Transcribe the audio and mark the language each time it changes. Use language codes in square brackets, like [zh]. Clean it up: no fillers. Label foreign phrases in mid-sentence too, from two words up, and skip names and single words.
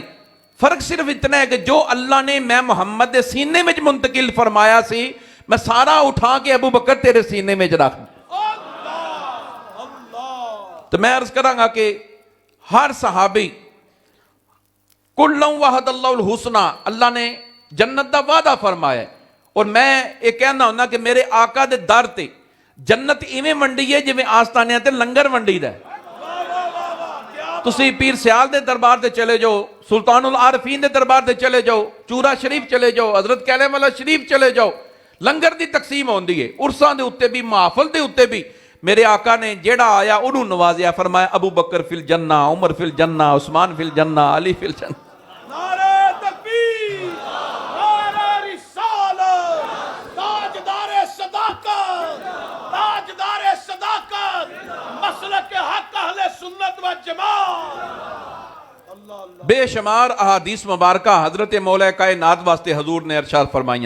[pa] فرق صرف اتنا ہے کہ جو اللہ نے میں محمد کے سینے میں منتقل فرمایا سی میں سارا اٹھا کے ابو بکر تیرے سینے میں رکھ. تو میں عرض کراں گا کہ ہر صحابی [ar] كلًّا وعد الله الحسنى [pa] اللہ نے جنت کا وعدہ فرمایا. اور میں یہ کہنا ہونا کہ میرے آقا دے در تے جنت ایویں ونڈی ہے جیویں آستانیاں تے لنگر ونڈی دا. تسی پیر سیال دے دربار تے چلے جاؤ، سلطان العارفین دے دربار تے چلے جاؤ، چورا شریف چلے جاؤ، حضرت کیلے والا شریف چلے جاؤ، لنگر دی تقسیم ہوندی ہے. عرساں دے اتے بھی محفل دے اتے بھی میرے آقا نے جیڑا آیا انہاں نے نوازیا، فرمایا [ar] أبو بكر في الجنة، عمر في الجنة، عثمان في الجنة، علي في الجنة. [pa] بے شمار احادیث مبارکہ حضرت مولا کائنات واسطے حضور نے ارشاد فرمایا.